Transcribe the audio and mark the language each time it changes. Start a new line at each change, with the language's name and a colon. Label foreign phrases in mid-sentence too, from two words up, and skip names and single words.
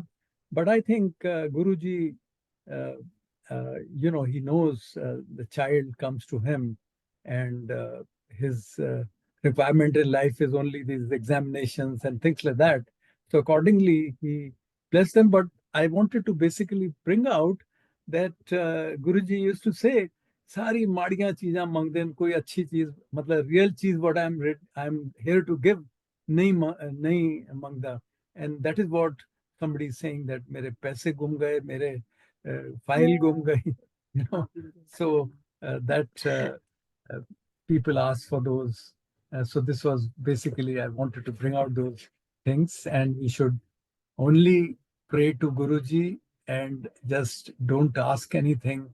English: But I think Guruji, he knows the child comes to him, and his requirement in life is only these examinations and things like that. So accordingly, he blessed them. But I wanted to basically bring out that Guruji used to say,
Punjabi: ਸਾਰੀ ਮਾੜੀਆਂ ਚੀਜ਼ਾਂ ਮੰਗਦੇ ਨ, ਕੋਈ ਅੱਛੀ ਚੀਜ਼, ਮਤਲਬ ਰੀਅਲ ਚੀਜ਼
English: what I am here to give
Punjabi: ਨਹੀਂ ਮੰਗਦਾ.
English: and that is what somebody is saying, that
Hindi: मेरे पैसे गुम गए, मेरे फाइल गुम गई,
English: you know. So that people ask for those. So this was basically, I wanted to bring out those things, and we should only pray to Guruji and just don't ask anything.